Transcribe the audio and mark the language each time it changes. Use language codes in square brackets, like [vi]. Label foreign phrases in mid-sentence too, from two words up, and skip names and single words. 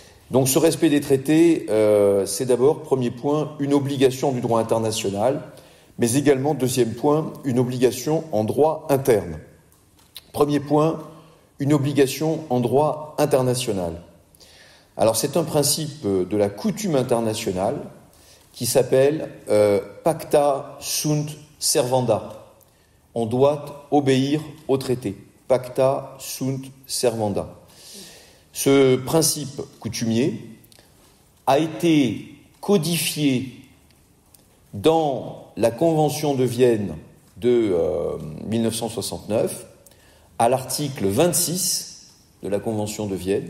[fr] Donc ce respect des traités, c'est d'abord, premier point, une obligation du droit international, mais également, deuxième point, une obligation en droit interne. Premier point, une obligation en droit international. Alors c'est un principe de la coutume internationale qui s'appelle [la] pacta sunt servanda. [fr] On doit obéir au traité. [la] Pacta sunt servanda. [fr] Ce principe coutumier a été codifié dans la Convention de Vienne de 1969, à l'article 26 de la Convention de Vienne.